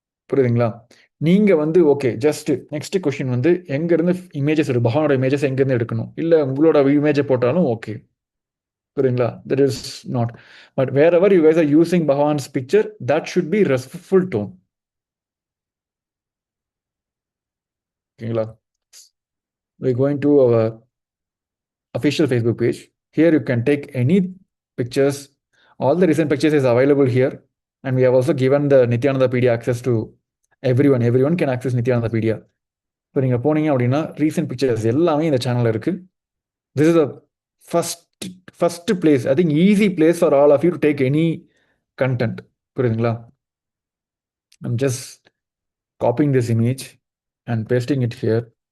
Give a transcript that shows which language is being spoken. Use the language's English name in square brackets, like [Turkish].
[Tamil] புரியுதுங்களா? நீங்க வந்து ஓகே ஜஸ்ட் நெக்ஸ்ட் கொஸ்டின் வந்து எங்க இருந்து இமேஜஸ் எடுக்கும், பகவானோட இமேஜஸ் எங்க இருந்து எடுக்கணும், இல்ல உங்களோட இமேஜை போட்டாலும் ஓகே. புரியுதுங்களா? [English] That is not. But wherever you guys are using Bhagwan's picture that should be respectful done. [Tamil] ஓகேங்களா? [English] we going to our official Facebook page. Here you can take any pictures. All the recent pictures is available here, and we have also given the Nityananda Pedia access to everyone. Everyone can access Nityananda Pedia. [Tamil] இப்போ நீங்கள் போனீங்க அப்படின்னா recent pictures எல்லாமே இந்த சேனலில் இருக்குது. [English] This is the first place, I think easy place for all of you to take any content. [Tamil] புரியுதுங்களா? [English] I'm just copying this image and pasting it here.